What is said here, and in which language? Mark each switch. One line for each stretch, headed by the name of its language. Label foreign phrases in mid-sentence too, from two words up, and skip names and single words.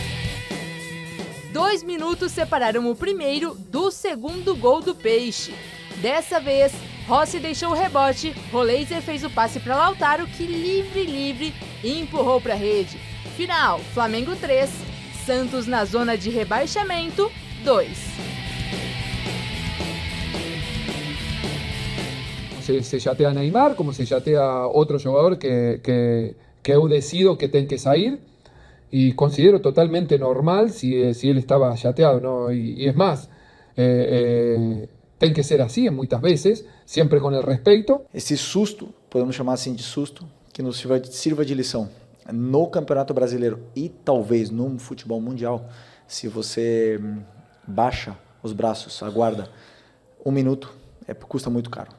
Portuguese: 2 minutos separaram o primeiro do segundo gol do Peixe. Dessa vez, Rossi deixou o rebote, Roleiser fez o passe para Lautaro, que livre e empurrou para a rede. Final, Flamengo 3, Santos na zona de rebaixamento 2.
Spanish: Se chatea Neymar, como se chatea otro jugador
Portuguese: que eu decido que tem que sair,
Spanish: y considero totalmente normal si él estaba chateado, ¿no? Y es más,
Portuguese: tem que ser assim muitas vezes, sempre com o respeito. Esse susto, podemos chamar assim de susto, que nos sirva de lição no Campeonato Brasileiro e talvez no futebol mundial, se você baixa os braços, aguarda 1 minuto, custa muito caro.